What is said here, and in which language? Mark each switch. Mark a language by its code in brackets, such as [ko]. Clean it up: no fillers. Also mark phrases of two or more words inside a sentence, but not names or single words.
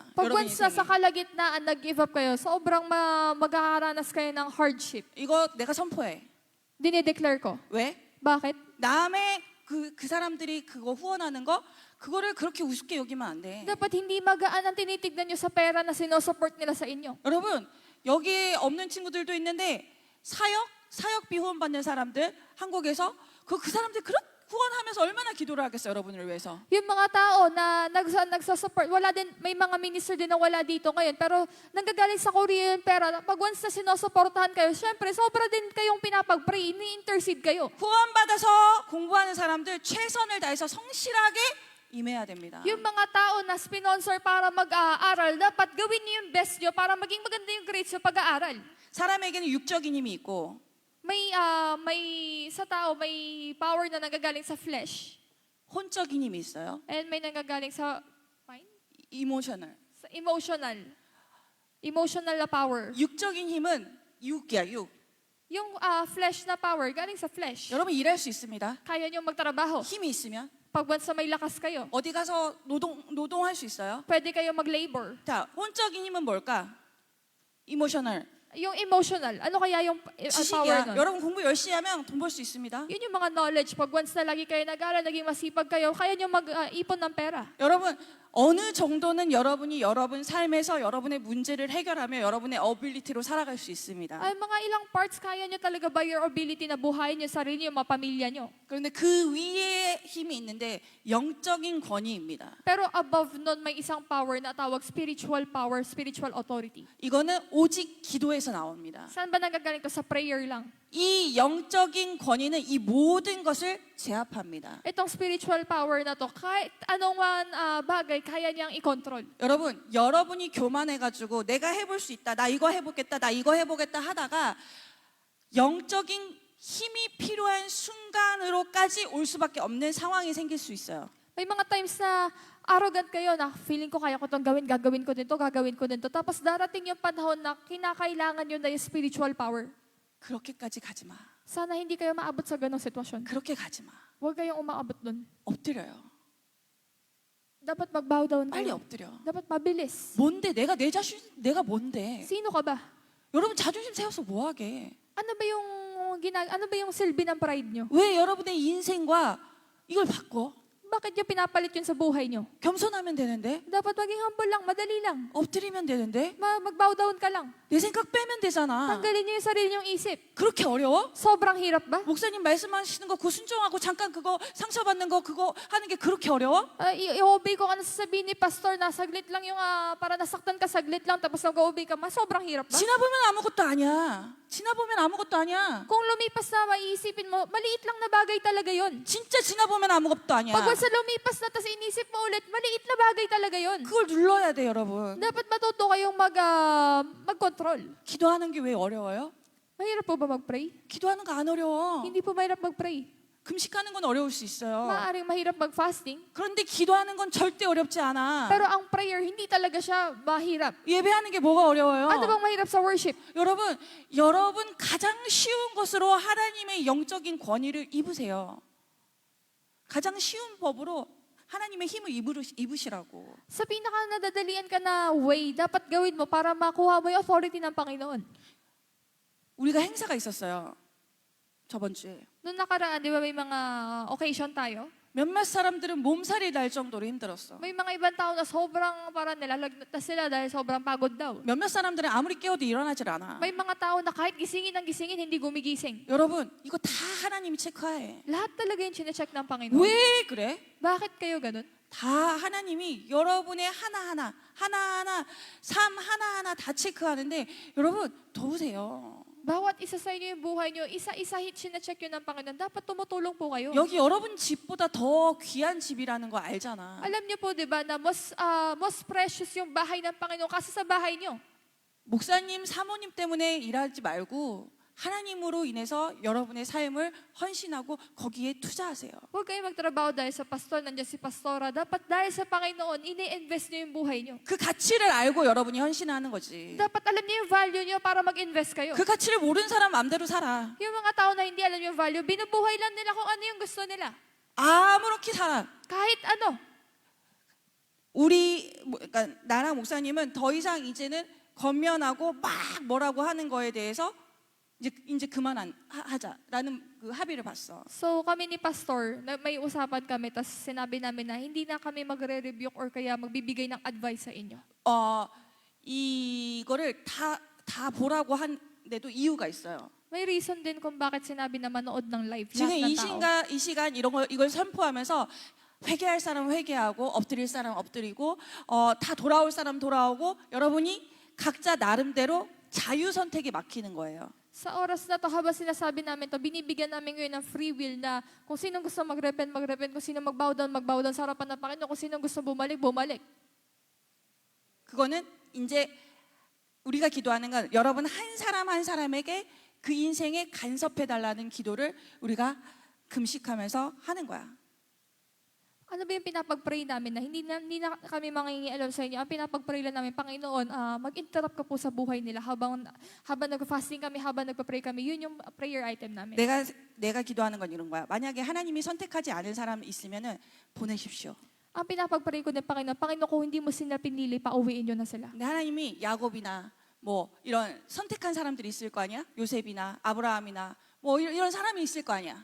[tl] Pag [ko] 여러분 [tl] once sa [ko] 인생에. [tl] kalagitnaan nag-give up kayo, sobrang magkakaranas kayo ng hardship. [ko] 이거 내가 선포해. [tl] Dinideclare ko. [ko] 왜? [tl] Bakit? [ko] 남의 그 사람들이 그거 후원하는 거 그거를 그렇게 우습게 여기면 안 돼. [tl] Dapat hindi magaan ang tinitignan nyo sa pera na sinusupport nila sa inyo. [ko] 여러분 여기에 없는 친구들도 있는데 사역비 후원 받는 사람들 한국에서 그 사람들 후원하면서 얼마나 기도를 하겠어요, 여러분을 위해서. [tl] Yung mga tao na nagsa-support, wala din, may mga minister din na wala dito ngayon, pero nanggagaling sa Korea yung pera. Pag once na sinusuportahan kayo, syempre, sobra din kayong pinapag-pray, ini-intercede kayo. [ko] 후원받아서 공부하는 사람들 최선을 다해서 성실하게 임해야 됩니다. [tl] Yung mga tao na sponsor para mag-aaral, dapat gawin niyo yung best niyo para maging maganda yung grades sa pag-aaral. [ko] 사람에게는 육적인 힘이 있고 [tl] May sa tao, may power na nanggagaling sa flesh. [ko] 혼적인 힘이 있어요. [tl] And may nanggagaling sa mind? [ko] 이모셔널. [tl] Sa emotional. Emotional na power. [ko] 육적인 힘은 육이야, 육. [tl] Yung flesh na power, galing sa flesh. [ko] 여러분 일할 수 있습니다. [tl] Kaya nyo magtrabaho. [ko] 힘이 있으면 [tl] Pag once na may lakas kayo, [ko] 어디 가서 노동할 수 있어요. [tl] pwede kayo mag-labor. [ko] 자, 혼적인 힘은 뭘까? 이모셔널. [tl] Yung emotional, ano kaya yung power [ko] 지식이야. [tl] nun? [ko] 여러분 공부 열심히 하면 돈 벌 수 있습니다. [tl] Yun yung mga knowledge. Pag once na lagi kayo nag-aaral, naging masipag kayo, kaya nyo mag-ipon ng pera. [ko] 여러분 어느 정도는 여러분이 여러분 삶에서 여러분의 문제를 해결하며 여러분의 어빌리티로 살아갈 수 있습니다. [tl] Ay, mga ilang parts kaya nyo talaga [en] by your ability [tl] na buhayin yung sarili nyo, mga pamilya nyo. [ko] 그런데 그 위에 힘이 있는데 영적인 권위입니다. [tl] Pero above nun, may isang power na tawag [en] spiritual power, spiritual authority. [ko] 이거는 오직 기도에서 나옵니다. [tl] Saan ba nanggagaling to? Sa prayer lang. [ko] 이 영적인 권위는 이 모든 것을 제압합니다. [tl] Itong [en] spiritual power [tl] na to, kahit anong bagay, kaya niyang i-control. [ko] 여러분, 여러분이 교만해가지고 내가 해볼 수 있다, 나 이거 해보겠다, 나 이거 해보겠다 하다가 영적인 힘이 필요한 순간으로까지 올 수밖에 없는 상황이 생길 수 있어요. [tl] May mga times na arrogant kayo na feeling ko kaya ko itong gawin, gagawin ko din to, gagawin ko din to. Tapos darating yung panahon na kinakailangan yun na yung [en] spiritual power. [ko] 그렇게까지 가지 마. [tl] Sana hindi kayo maabot sa ganong sitwasyon. [ko] 그렇게 가지 마. [tl] Huwag kayong umaabot dun. [ko] 엎드려요. [tl] Dapat mag- [en] bow down [ko] 빨리 [tl] kayo. [ko] 엎드려. [tl] Dapat mabilis. [ko] 뭔데? 내가 내 자신, 내가 뭔데? [tl] Sino ka ba? [ko] 여러분 자존심 세워서 뭐 하게? [tl] Ano ba yung silbi ng pride nyo? [ko] 왜 여러분의 인생과 이걸 바꿔? [tl] Bakit nyo pinapalit yun sa buhay nyo? [ko] 겸손하면 되는데? [tl] Dapat maging humble lang, madali lang. [ko] 엎드리면 되는데? [tl] Mag- [en] bow down [tl] ka lang. [ko] 내 생각 빼면 되잖아. [tl] Tanggalin nyo yung sarili nyong isip. [ko] 그렇게 어려워? [tl] Sobrang hirap ba? [ko] 목사님 말씀하시는 거 그거 순종하고 잠깐 그거 상처받는 거 그거 하는 게 그렇게 어려워? [tl] I-obey ko ano sasabihin ni pastor na saglit lang yung para nasaktan ka saglit lang tapos nag-obey ka, sobrang hirap ba? [ko] 지나보면 아무것도 아니야. 지나보면 아무것도 아니야. [tl] Kung lumipas na maiisipin mo, maliit lang na bagay talaga yon. [ko] 진짜 지나보면 아무것도 아니야. [tl] Pag once na lumipas na tapos inisip mo ulit, maliit na bagay talaga yon. [ko] 그걸 눌러야 돼, 여러분. [tl] Dapat matuto kayong mag-control. [ko] 기도하는 게 왜 어려워요? [tl] Mahirap po ba mag-pray? [ko] 기도하는 거 안 어려워. [tl] Hindi po mahirap mag-pray. [ko] 금식하는 건 어려울 수 있어요. [tl] Maaaring mahirap mag-fasting. [ko] 그런데 기도하는 건 절대 어렵지 않아. [tl] Pero ang prayer, hindi talaga siya mahirap. [ko] 예배하는 게 뭐가 어려워요? [tl] Ano bang mahirap sa worship? [ko] 여러분 가장 쉬운 것으로 하나님의 영적인 권위를 입으세요. 가장 쉬운 법으로 하나님의 힘을 입으시라고. [tl] Sa pinaka nadadalian ka na way, dapat gawin mo para makuha mo yung authority ng Panginoon. [ko] 우리가 행사가 있었어요. 저번 주에. [tl] Noong nakaraan, di ba may mga occasion tayo? [ko] 몇몇 사람들은 몸살이 날 정도로 힘들었어. [tl] May mga ibang tao na sobrang parang nilalagnat na sila dahil sobrang pagod daw. [ko] 몇몇 사람들은 아무리 깨워도 일어나질 않아. [tl] May mga tao na kahit gisingin ng gisingin, hindi gumigising. [ko] 여러분, 이거 다 하나님이 체크해. [tl] Lahat talaga yung chinecheck ng Panginoon. [ko] 왜 그래? [tl] Bakit kayo ganun? [ko] 다 하나님이 여러분의 하나하나 삶 하나하나 다 체크하는데 여러분 도우세요. [tl] Bawat isa sa inyo yung buhay nyo, isa-isa chinecheck yun ng Panginoon. Dapat tumutulong po kayo. [ko] 여기 여러분 집보다 더 귀한 집이라는 거 알잖아. [tl] Alam niyo po, di ba, na [en] most precious [tl] yung bahay ng Panginoon kasi sa bahay niyo. [ko] 목사님, 사모님 때문에 일하지 말고 하나님으로 인해서 여러분의 삶을 헌신하고 거기에 투자하세요. [tl] Huwag kayong magtrabaho dahil sa pastor, nandiyan si pastora. Dapat dahil sa Panginoon, ini-invest niyo yung buhay niyo. [ko] 그 가치를 알고 여러분이 헌신하는 거지. [tl] Dapat alam niyo yung value niyo para mag-invest kayo. [ko] 그 가치를 모르는 사람 마음대로 살아. [tl] Yung mga tao na hindi alam yung value, binubuhay lang nila kung ano yung gusto nila. [ko] 아무렇게 살아. [tl] Kahit ano. [ko] 그러니까 나랑 목사님은 더 이상 이제는 건면하고 막 뭐라고 하는 거에 대해서 이제 그만하자라는 그 합의를 봤어. [tl] So kami ni pastor, may usapan kami, tas sinabi namin na hindi na kami magre-rebuke or kaya magbibigay ng advice sa inyo. [ko] 이거를 다 보라고 한데도 이유가 있어요. [tl] May reason din kung bakit sinabi na manood ng live [ko] 지금 [tl] lahat ng tao. [ko] 이 시간 이걸 선포하면서 회개할 사람 회개하고 엎드릴 사람 엎드리고 다 돌아올 사람 돌아오고 여러분이 각자 나름대로 자유 선택이 막히는 거예요. [tl] Sa oras na to, habang sinasabi namin to, binibigyan namin ngayon ng [en] free will [tl] na kung sinong gusto mag-repent, mag-repent. Kung sinong mag- [en] bow down [tl] sa harapan ng Panginoon. Kung sinong gusto bumalik, bumalik. [ko] 그거는 이제 우리가 기도하는 건 여러분 한 사람 한 사람에게 그 인생에 간섭해 달라는 기도를 우리가 금식하면서 하는 거야. [tl] Ano ba yung pinapag-pray namin na hindi na kami mangingialam sa inyo. Ang pinapag-pray lang namin, Panginoon, mag-interrupt ka po sa buhay nila habang nag-fasting kami, habang nagpa-pray kami. Yun yung [en] prayer item [tl] namin. [ko] 내가 기도하는 건 이런 거야. 만약에 하나님이 선택하지 않은 사람 있으면은 보내십시오. [tl] Ang pinapag-pray ko din, Panginoon, kung hindi mo sila pinili, pauwiin nyo na sila. [ko] 근데 하나님이 야곱이나 뭐 이런 선택한 사람들이 있을 거 아니야? 요셉이나 아브라함이나 뭐 이런 사람이 있을 거 아니야.